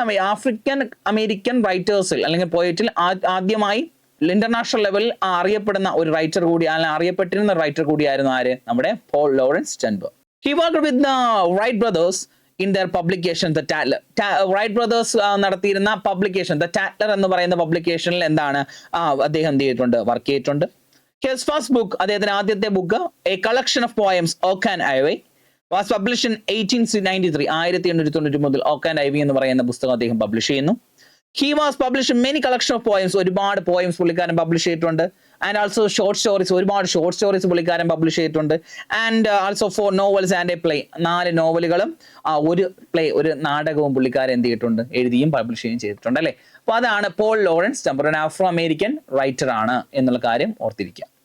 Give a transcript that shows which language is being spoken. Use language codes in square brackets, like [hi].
[ml] African American റൈറ്റേഴ്സിൽ അല്ലെങ്കിൽ പോയറ്റിൽ ആദ്യമായി international ലെവലിൽ അറിയപ്പെടുന്ന ഒരു റൈറ്റർ കൂടി, അറിയപ്പെട്ടിരുന്ന റൈറ്റർ കൂടിയായിരുന്നു ആര്? നമ്മുടെ Paul Lawrence ഡൻബർ. [en] He worked with the Wright brothers in their publication The Tatler. [ml] Right brothers നടത്തിയിരുന്ന പബ്ലിക്കേഷൻ The Tatler എന്ന് പറയുന്ന പബ്ലിക്കേഷനിൽ അദ്ദേഹം എന്ത് ചെയ്തിട്ടുണ്ട്, വർക്ക് ചെയ്തിട്ടുണ്ട്. [en] His first book, [ml] അദ്ദേഹത്തിന്റെ ആദ്യത്തെ book [en] A Collection of Poems, Oak and Ivy, was published in 1893. [ml] 1893 Oak and Ivy എന്ന് പറയുന്ന പുസ്തകം അദ്ദേഹം പബ്ലിഷ് ചെയ്യുന്നു. [en] He was published in many collection of poems. [ml] ഒരുപാട് പോയംസ് പുള്ളിക്കാരൻ പബ്ലിഷ് ചെയ്തിട്ടുണ്ട്. [en] and also short stories, [ml] ഒരുപാട് ഷോർട്ട് സ്റ്റോറീസ് പുള്ളിക്കാരൻ പബ്ലിഷ് ചെയ്തിട്ടുണ്ട്. [en] and also 4 novels and a play, [ml] 4 നോവലുകളും ഒരു പ്ലേ, ഒരു നാടകവും പുള്ളിക്കാരൻ എന്ത് ചെയ്തിട്ടുണ്ട്, എഴുതിയും പബ്ലിഷ് ചെയ്യുകയും ചെയ്തിട്ടുണ്ട് അല്ലെ. അപ്പൊ അതാണ് പോൾ ലോറൻസ് ഡൻബർ, ഒരു ആഫ്രോ അമേരിക്കൻ റൈറ്റർ ആണ് എന്നുള്ള കാര്യം ഓർത്തിരിക്കുക.